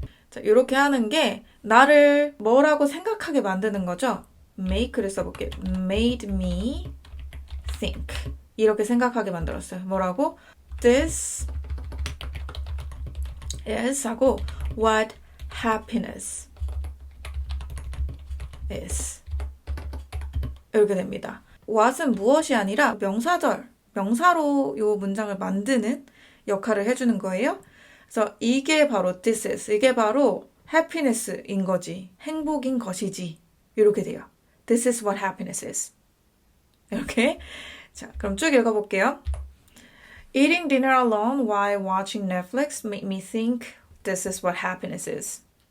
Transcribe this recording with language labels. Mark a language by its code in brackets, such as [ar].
[ko] 자, 이렇게 하는 게 나를 뭐라고 생각하게 만드는 거죠. make를 써볼게요. [en] made me think [ko] 이렇게 생각하게 만들었어요. 뭐라고? [en] This is [ko] 하고 [en] what happiness is [ko] 이렇게 됩니다. what은 무엇이 아니라 명사로 이 문장을 만드는 역할을 해주는 거예요. 그래서 이게 바로 this is, 이게 바로 happiness인 거지, 행복인 것이지 이렇게 돼요. [en] This is what happiness is. [ko] 이렇게. 자, 그럼 쭉 읽어볼게요. [en] Eating dinner alone while watching Netflix made me think this is what happiness is.